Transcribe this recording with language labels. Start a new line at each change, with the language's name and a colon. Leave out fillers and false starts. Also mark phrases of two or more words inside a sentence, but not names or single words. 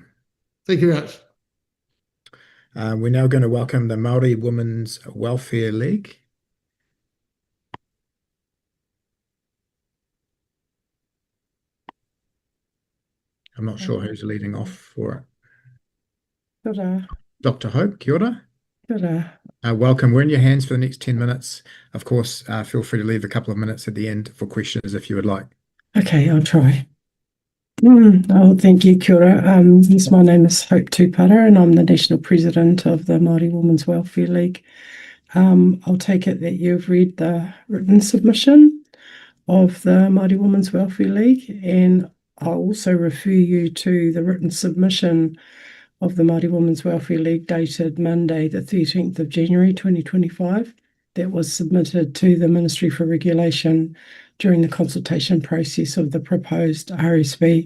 English: Thank you very much. We're now going to welcome the Māori Women's Welfare League. I'm not sure who's leading off for it.
Māori: Kia ora. Dr. Hope, kia ora. Kia ora.
English: Welcome. We're in your hands for the next 10 minutes. Of course, feel free to leave a couple of minutes at the end for questions if you would like. Okay, I'll try. Oh, thank you,
Māori: kia ora.
English: Yes, my name is Hope Tupara, and I'm the National President of the Māori Women's Welfare League. I'll take it that you've read the written submission. of the Māori Women's Welfare League, and I'll also refer you to the written submission of the Māori Women's Welfare League dated Monday, the 13th of January 2025, that was submitted to the Ministry for Regulation during the consultation process of the proposed RSB.